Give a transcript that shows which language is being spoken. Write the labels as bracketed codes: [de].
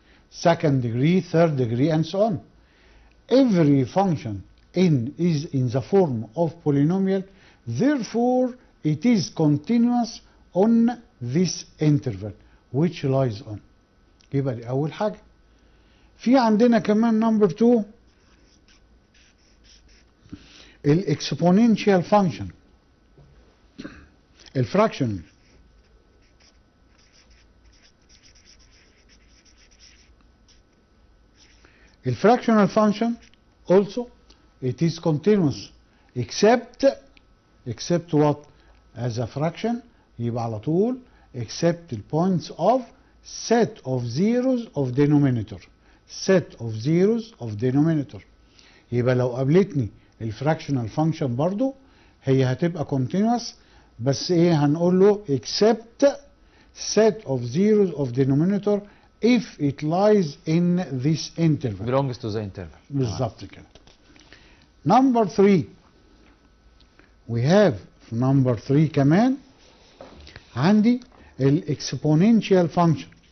[en] second degree, third degree, and so on. Every function n is in the form of polynomial, therefore it is continuous on this interval which lies on. [ar] يبقى دي أول حاجة. في عندنا كمان number 2 الاكسبوننشال فانكشن، الفراكشن. [en] الفراكشنال function also it is continuous except what as a fraction، [ar] يبقى على طول [en] except the points of set of zeros of denominator. set of zeros of denominator. [ar] يبقى لو قابلتني الفراكشنال فانكشن برضو هي هتبقى [en] continuous، [ar] بس ايه هنقول له [en] except set of zeros of denominator if it lies in this interval. belongs to the interval. [ar] بالظبط كده. [en] number 3 we have [ar] في number 3 كمان عندي الاكسبوننشال فانكشن.